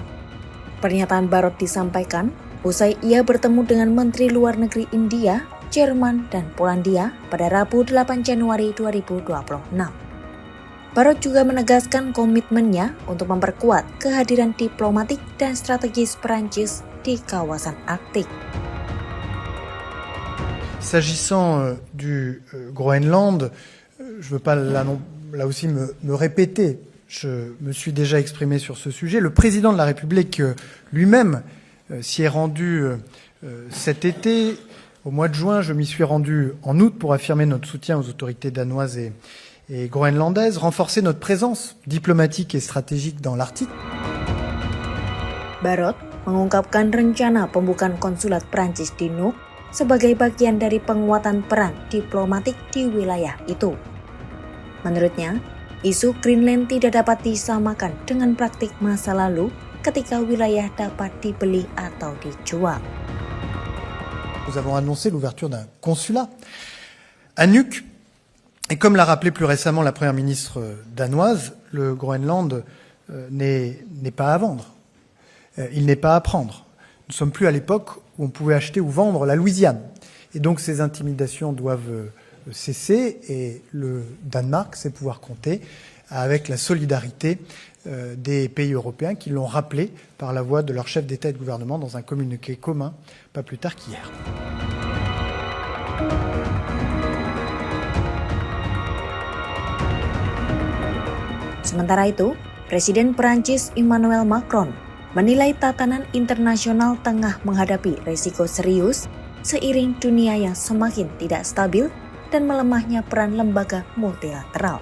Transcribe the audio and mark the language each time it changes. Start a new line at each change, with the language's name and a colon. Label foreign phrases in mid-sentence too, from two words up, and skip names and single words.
Indonesian: Pernyataan Barrot disampaikan usai ia bertemu dengan Menteri Luar Negeri India, Jerman, dan Polandia pada Rabu 8 Januari 2026. Barrot juga menegaskan komitmennya untuk memperkuat kehadiran diplomatik dan strategis Perancis di kawasan Arktik.
French: S'agissant du Groenland, je ne veux pas là aussi me répéter, je me suis déjà exprimé sur ce sujet. Le président de la République lui-même s'y est rendu cet été. Au mois de juin, je m'y suis rendu en août pour affirmer notre soutien aux autorités danoises et groenlandaises, renforcer notre présence diplomatique et stratégique dans l'Arctique.
Indonesian: Barrot mengungkapkan rencana pembukaan konsulat Prancis di Nuuk sebagai bagian dari penguatan peran diplomatik di wilayah itu. Menurutnya, isu Greenland tidak dapat disamakan dengan praktik masa lalu ketika wilayah dapat dibeli atau dijual.
French: Nous avons annoncé l'ouverture d'un consulat à Nuuk. Et comme l'a rappelé plus récemment la première ministre danoise, le Groenland n'est pas à vendre. Il n'est pas à prendre. Nous ne sommes plus à l'époque où on pouvait acheter ou vendre la Louisiane. Et donc ces intimidations doivent cesser et le Danemark sait pouvoir compter avec la solidarité des pays européens qui l'ont rappelé par la voix de leur chef d'État et de gouvernement dans un communiqué commun pas plus tard qu'hier.
Indonesian: Sementara itu, Presiden Perancis Emmanuel Macron menilai tatanan internasional tengah menghadapi risiko serius seiring dunia yang semakin tidak stabil dan melemahnya peran lembaga multilateral.